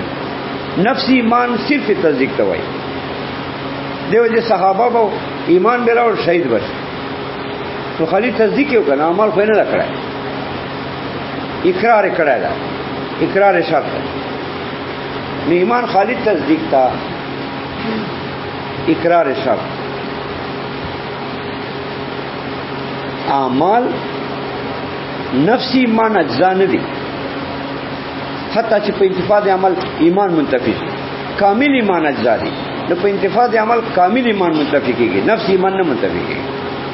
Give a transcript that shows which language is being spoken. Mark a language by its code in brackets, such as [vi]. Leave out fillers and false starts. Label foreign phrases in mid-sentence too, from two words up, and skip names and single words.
[ps] نفس ایمان صرف تصدیق ته وایي. دیو چې صحابه به ایمان به راوړ شهید بش نو خالی تصدیق یو کنه اعمال خو نه کړای. اقرار کړای دا، اقرار شرط ده. نو ایمان خالی تصدیق تا، اقرار شرط. اعمال نفسی ایمان اجزا نه دي حتی چې په انتفاع د عمل ایمان منتفی شي. کامل ایمان اجزا دي نو په انتفاع د عمل کامل ایمان منتفی کیږي، نفس ایمان نه منتفی کیږي.